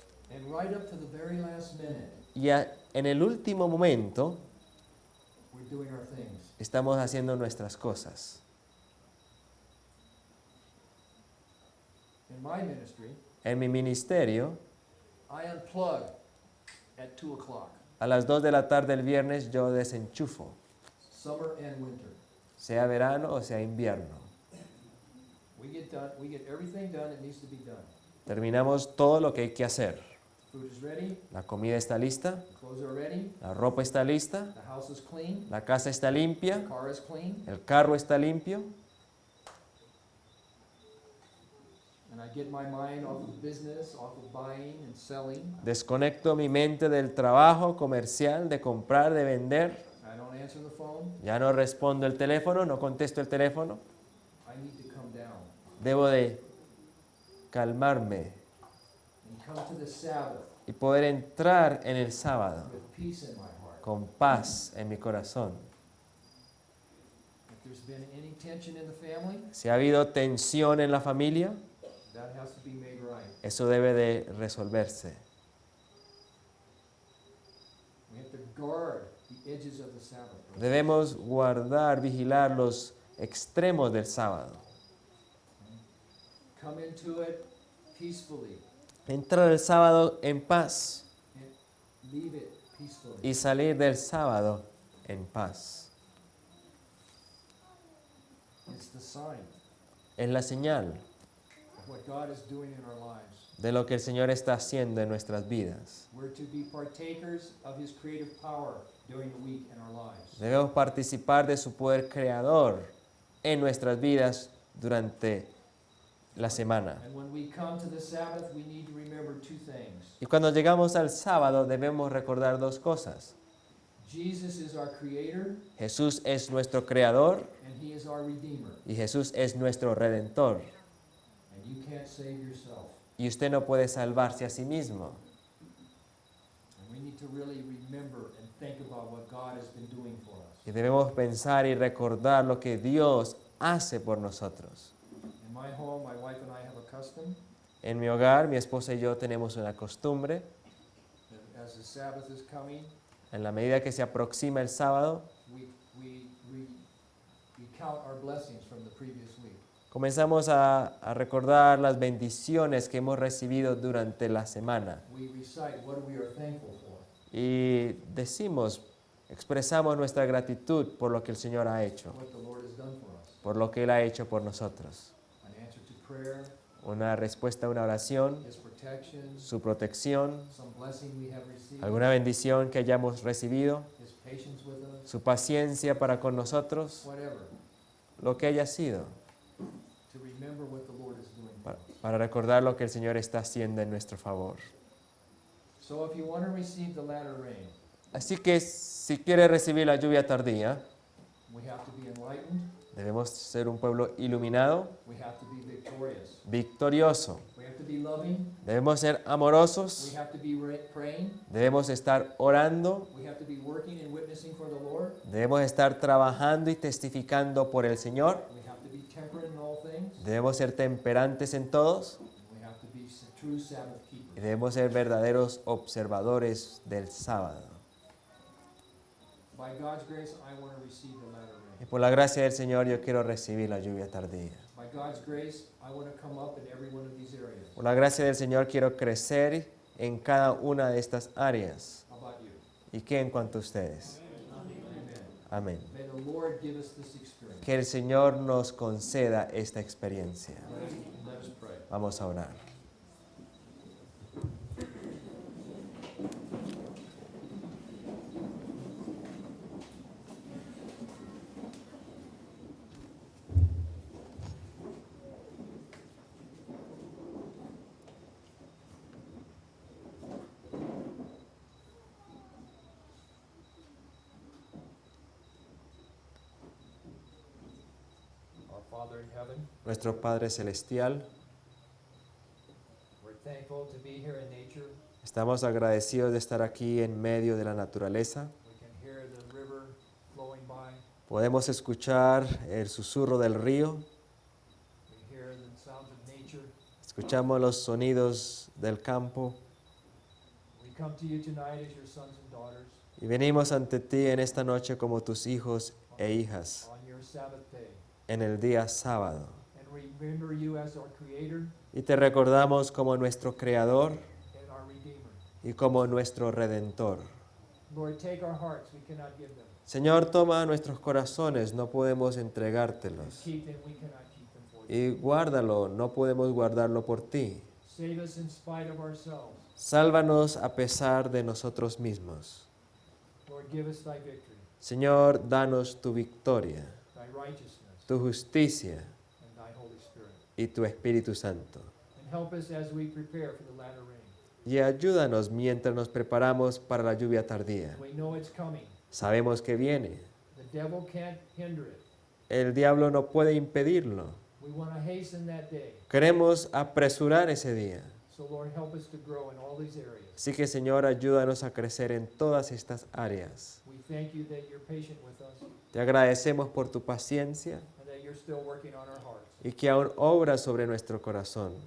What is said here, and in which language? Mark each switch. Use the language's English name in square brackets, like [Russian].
[English] And right up to the very last minute, [Spanish] Y en el último momento [English] we're doing our things. [Spanish] estamos haciendo nuestras cosas. [English] In my ministry, [Spanish] En mi ministerio, [English] I unplug at 2 o'clock, [Spanish] a las 2 de la tarde el viernes yo desenchufo, [English] summer and winter. [Spanish] sea verano o sea invierno. [English] We get everything done that needs to be done. [Spanish] Terminamos todo lo que hay que hacer. [English] Food is ready, [Spanish] La comida está lista, [English] the clothes are ready, [Spanish] la ropa está lista, [English] the house is clean, [Spanish] la casa está [English] the [Spanish] limpia, [English] car is clean, [Spanish] el carro está limpio, [English] and I get my mind off of business, off of buying and selling. [Spanish] desconecto mi mente del trabajo comercial, de comprar, de vender, [English] I don't answer the phone. [Spanish] ya no respondo el teléfono, no contesto el teléfono, [English] I need to come down [Spanish] debo de calmarme [English] and come to the Sabbath [Spanish] y poder entrar en el sábado [English] with peace in my heart. [Spanish] con paz en mi corazón. [English] If there's been any tension in the family, [Spanish] Si ha habido tensión en la familia, [English] that has to be made right. [Spanish] eso debe de resolverse. [English] guard the edges of the Sabbath. [Spanish] Debemos guardar, vigilar los extremos del sábado. [English] Come into it peacefully [Spanish] Entrar el sábado en paz [English] and leave it peacefully. [Spanish] y salir del sábado en paz. [English] It's the sign [Spanish] Es la señal [English] of what God is doing in our lives. [Spanish] de lo que el Señor está haciendo en nuestras vidas. [English] We're to be partakers of His creative power during the week in our lives. [Spanish] Debemos participar de su poder creador en nuestras vidas durante la semana. [English] And when we come to the Sabbath, we need to remember two things. [Spanish] Y cuando llegamos al sábado debemos recordar dos cosas. [English] Jesus is our creator [Spanish] Jesús es nuestro creador [English] and He is our redeemer. [Spanish] y Jesús es nuestro redentor. [English] And you can't save yourself. [Spanish] Y usted no puede salvarse a sí mismo. [English] And we need to really remember and think about what God has been doing for us. [Spanish] Y debemos pensar y recordar lo que Dios hace por nosotros. [English] In my home, my wife and I have a custom [Spanish] En mi hogar, mi esposa y yo tenemos una costumbre. [English] that as the Sabbath is coming, [Spanish] En la medida que se aproxima el sábado, [English] we count our blessings from the previous week. [Spanish] comenzamos a recordar las bendiciones que hemos recibido durante la semana. [English] We recite what we are thankful for. [Spanish] Y decimos, expresamos nuestra gratitud por lo que el Señor ha hecho, [English] What the Lord has done for us. [Spanish] por lo que Él ha hecho por nosotros. [English] An answer to prayer, [Spanish] Una respuesta a una oración, [English] His protection, [Spanish] su protección, [English] some blessing we have received, [Spanish] alguna bendición que hayamos recibido, [English] His patience with us, [Spanish] su paciencia para con nosotros, [English] whatever, [Spanish] lo que haya sido, [English] to remember what the Lord is doing for us. [Spanish] para recordar lo que el Señor está haciendo en nuestro favor. [English] So if you want to receive the latter rain, [Spanish] Así que si quiere recibir la lluvia tardía, [English] we have to be enlightened, [Spanish] debemos ser un pueblo iluminado, [English] we have to be victorious, [Spanish] victorioso. [English] we have to be loving, [Spanish] Debemos ser [English] we [Spanish] amorosos, [English] have to be praying, [Spanish] debemos estar orando, [English] we have to be working and witnessing for the Lord, [Spanish] debemos estar trabajando y testificando por el Señor, [English] we have to be temperate in all things, [Spanish] debemos ser temperantes en todos [English] and we have to be true Sabbath [Spanish] y [English] keepers. [Spanish] debemos ser verdaderos observadores del sábado. [English] By God's grace, I want to receive the latter [Spanish] Y [English] rain. [Spanish] por la gracia del Señor yo quiero recibir la lluvia tardía. [English] By God's grace, I want to come up in every one of these areas. [Spanish] Por la gracia del Señor quiero crecer en cada una de estas áreas. [English] How about you? [Spanish] ¿Y qué en cuanto a ustedes? [English] Amen. [Spanish] Amén. [English] May the Lord give us this experience. [Spanish] Que el Señor nos conceda esta experiencia. [English] Let us pray. [Spanish] Vamos a orar. [English] Our Father in heaven, [Spanish] Nuestro Padre Celestial, [English] we're thankful to be here in nature. [Spanish] estamos agradecidos de estar aquí en medio de la naturaleza. [English] We can hear the river flowing by. [Spanish] Podemos escuchar el susurro del río, [English] We hear the sounds of nature. [Spanish] escuchamos los sonidos del campo [English] We come to you tonight as your sons and daughters [Spanish] y venimos ante ti en esta noche como tus hijos e hijas [English] on your Sabbath day. [Spanish] en el día sábado. [English] And remember you as our Creator [Spanish] Y te recordamos como nuestro Creador [English] and our Redeemer. [Spanish] y como nuestro Redentor. [English] Lord, take our hearts. We cannot give them. [Spanish] Señor, toma nuestros corazones, no podemos entregártelos. [English] Keep them. We cannot keep them for you. [Spanish] Y guárdalo, no podemos guardarlo por ti. [English] Save us in spite of ourselves. [Spanish] Sálvanos a pesar de nosotros mismos. [English] Lord, give us thy victory, [Spanish] Señor, danos tu victoria, [English] thy righteousness, [Spanish] tu justicia [English] and thy Holy Spirit. [Spanish] y tu Espíritu Santo. [English] And help us as we prepare for the latter rain. [Spanish] Y ayúdanos mientras nos preparamos para la lluvia tardía. [English] We know it's coming. [Spanish] Sabemos que viene. [English] The devil can't hinder it. [Spanish] El diablo no puede impedirlo. [English] We want to hasten that day. [Spanish] Queremos apresurar ese día. [English] So Lord, help us to grow in all these areas. [Spanish] Así que, Señor, ayúdanos a crecer en todas estas áreas. [English] We thank you that you're patient with us [Spanish] Te agradecemos por tu paciencia [English] and that you're still working on our hearts. [Spanish] y que aún obras sobre nuestro corazón.